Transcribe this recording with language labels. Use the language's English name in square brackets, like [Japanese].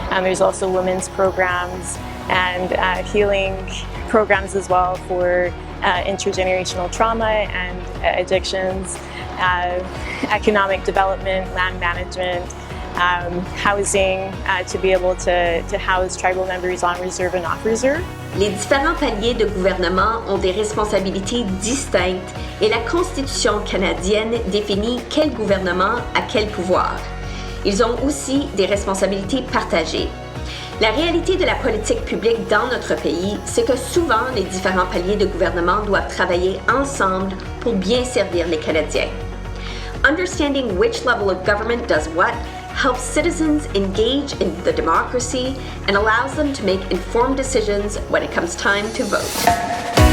[English] There's also women's programs and healing programs as well for intergenerational trauma and addictions, economic development, land management, housing, to be able to house tribal members on reserve and off reserve. [French] Les différents paliers de gouvernement ont des responsabilités distinctes et la Constitution canadienne définit quel gouvernement a quel pouvoir. Ils ont aussi des responsabilités partagées. La réalité de la politique publique dans notre pays, c'est que souvent les différents paliers de gouvernement doivent travailler ensemble pour bien servir les Canadiens. [English] Understanding which level of government does what helps citizens engage in the democracy and allows them to make informed decisions when it comes time to vote.